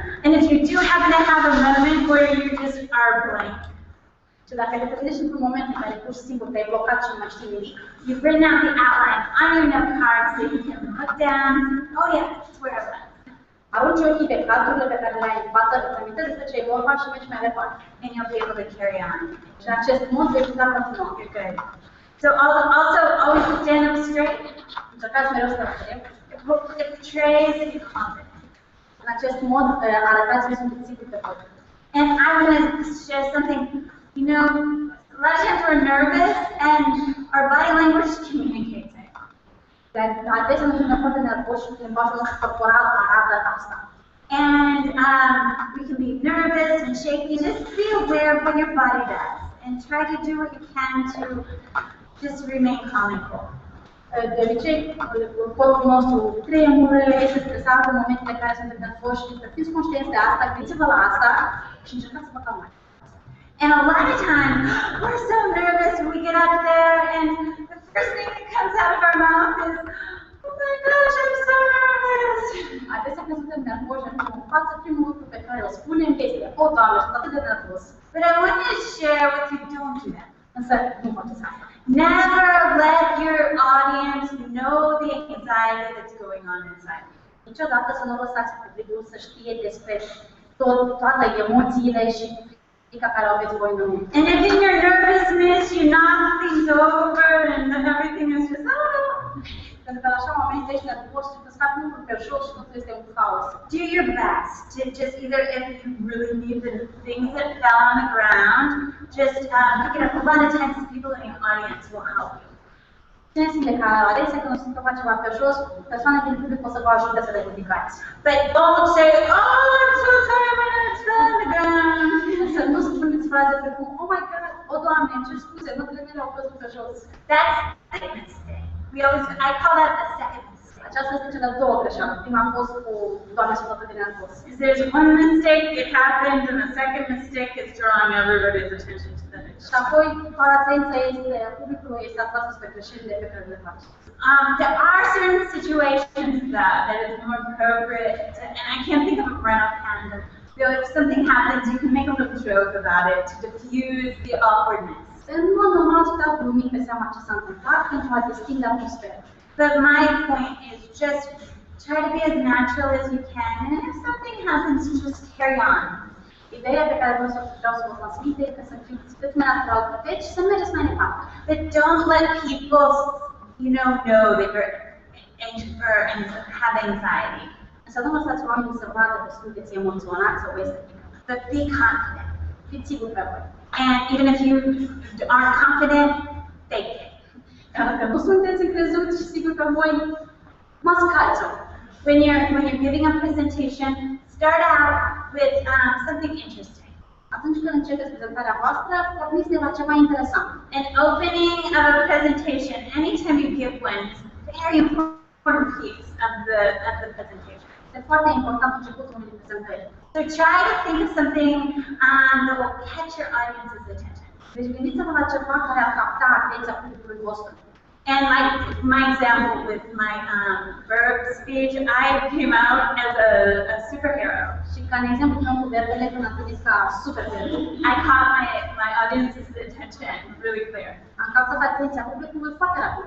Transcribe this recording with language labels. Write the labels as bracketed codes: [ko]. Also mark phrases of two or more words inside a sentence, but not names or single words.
[en] And if you do happen to have a moment where you just are blank, [ro] și dacă te trezești într-un moment în care pur și simplu te-ai blocat și nu mai știi nimic, [en] you've written out the outline on your note card so you can look down and say, oh yeah, that's where I was. [ro] arunci ochii pe cadrurile pe care le ai în față, îți amintești despre ce e vorba și mergi mai departe. [en] And you'll be able to carry on. [ro] Și în acest mod vei putea continua. [en] You're good. So also always stand up straight. [ro] Încercați mereu să răspundem. [en] It portrays that you're confident. [ro] În acest mod arătați că sunteți siguri pe voi. [en] And I want to share something. You know, a lot of times we're nervous and our body language communicates it. [ro] Dar adesea nu suntem foarte nervoși și limbajul nostru corporal arată asta. [en] And we can be nervous and shaky. Just be aware of what your body does and try to do what you can to just remain calm and cool. [ro] De obicei, corpul nostru tremură, este stresat în momentele în care suntem nervoși și să fiți conștienți de asta, gândiți-vă la asta și încercați să vă calmați. [en] And a lot of times, we're so nervous when we get up there and the first thing that comes out of our mouth is, oh my gosh, I'm so nervous. [ro] Adesea când suntem nervoși, ajungem în față, primul lucru pe care îl spunem este, o, Doamne, sunt atât de nervos. [en] But I want to share with you, don't do that. [ro] Însă, nu faceți asta. [en] Never let your audience know the anxiety that's going on inside. [ro] Niciodată să nu lăsați publicul să știe despre toate emoțiile și frica care o aveți voi în lume. [en] And if in your nervousness you knock things over and everything is just, oh. [ro] Pentru că la așa momente ești nervos și îți fac lucruri pe jos și totul este un haos. [en] Do your best to just either, if you really need the things that fell on the ground, just pick it up. A lot of times people in your audience will help you. [ro] Cine simte că adesea când o să întâmplă ceva pe jos, persoane din public o să vă ajute să le ridicați. [en] But don't say, oh, I'm so sorry, my nuts fell on the ground. [ro] Să nu spuneți fraze precum, [en] oh my God, [ro] o Doamne, îmi cer scuze, notele mele au căzut pe jos. [en] That's the mistake. I call that the second mistake. Aceasta este cea de-a doua greșeală. Prima a fost cu Doamne, sunt atât de nervos. There's one mistake, it happened, and the second mistake is drawing everybody's attention to the next. [ro] Și apoi, toată atenția publicului este atrasă spre greșelile pe care le faci. [en] There are certain situations that is more appropriate, and I can't think of it right offhand. If something happens, you can make a little joke about it to diffuse the awkwardness. [ro] În mod normal, să dau glumit pe seama ce s-a întâmplat pentru a destinde atmosfera. [en] But my point is just try to be as natural as you can, and if something happens, just carry on. [ro] Ideea pe care vreau să vă transmit este că să fiți cât mai natural puteți și să mergeți mai departe. [en] But don't let people, know that you're anxious or have anxiety. [ro] Însă nu lăsați oamenii să vadă că sunteți emoționați sau este frică. [en] But be confident. [ro] Fiți siguri pe voi. [en] And even if you aren't confident, fake it. [ro] Dacă nu sunteți încrezuți și siguri pe voi, mascați-o. [en] When you're giving a presentation, start out with something interesting. [ro] Atunci când începeți prezentarea voastră, porniți de la ceva interesant. [en] An opening of a presentation, anytime you give one, is a very important piece of the presentation. [ro] Este foarte important începutul unei prezentări. [en] So try to think of something that will catch your audience's attention. [ro] Deci gândiți-vă la ceva care ar capta atenția publicului vostru. [en] And like my example with my verb speech, I came out as a superhero. [ro] Și ca în exemplu meu cu verbele, când am venit ca superhero, [en] I caught my audience's attention really clear. [ro] Am captat atenția publicului foarte rapid.